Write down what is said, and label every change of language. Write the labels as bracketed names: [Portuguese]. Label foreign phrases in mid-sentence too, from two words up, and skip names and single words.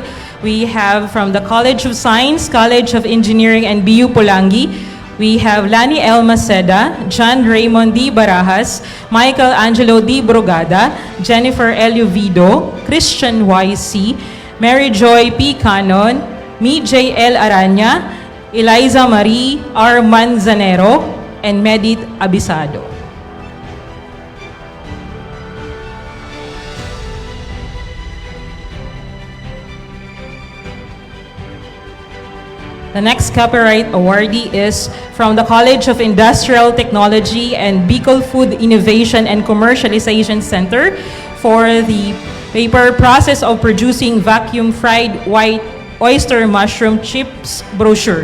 [English] We have from the College of Science, College of Engineering, and BU Pulangi. We have Lani L. Maceda, John Raymond D. Barajas, Michael Angelo D. Brugada, Jennifer L. Uvido, Christian Y. C., Mary Joy P. Canon, me J. L. Aranya, Eliza Marie R. Manzanero, and Medit Abisado. The next copyright awardee is from the College of Industrial Technology and Bicol Food Innovation and Commercialization Center for the paper Process of Producing Vacuum Fried White Oyster Mushroom Chips brochure.